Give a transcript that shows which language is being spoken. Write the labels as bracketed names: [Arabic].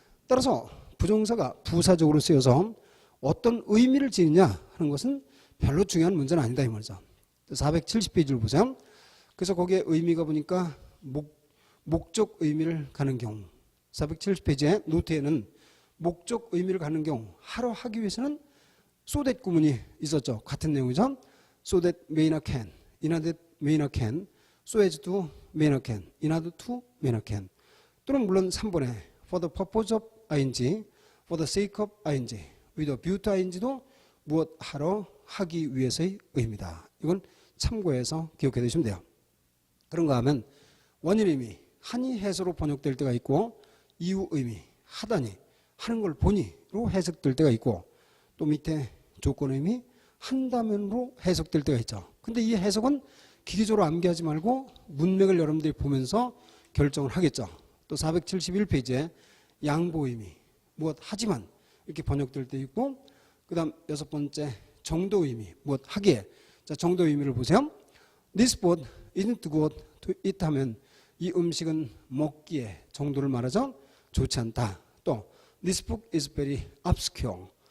[Korean] 따라서 부정사가 부사적으로 쓰여서 어떤 의미를 지니냐 하는 것은 별로 중요한 문제는 아니다 이 말이죠. 470페이지를 보세요. 그래서 거기에 의미가 보니까 목적 의미를 가는 경우 470페이지에 노트에는 목적 의미를 가는 경우 하러 하기 위해서는 so that 구문이 있었죠. 같은 내용이죠. [English] so that may not can, in order that may not can, so as to may not can, in order to may not can. [Korean] 또는 물론 3번에 for the purpose of ing, for the sake of ing, with a view to ing도 무엇 하러 하기 위해서의 의미다. 이건 참고해서 기억해 두시면 돼요. 그런가 하면 원인 의미 하니 해서로 번역될 때가 있고 이유 의미 하다니 하는 걸 보니로 해석될 때가 있고 또 밑에 조건 의미 한다면으로 해석될 때가 있죠. 근데 이 해석은 기계적으로 암기하지 말고 문맥을 여러분들이 보면서 결정을 하겠죠. 또 471페이지에 양보 의미 무엇 하지만 이렇게 번역될 때 있고 그 다음 6번째 정도 의미, 무엇 하기에. 자, 정도 의미를 보세요. [English] This food isn't good to eat [Korean] 하면 이 음식은 먹기에 정도를 말하죠. 좋지 않다. 또 [English] This book is very obscure.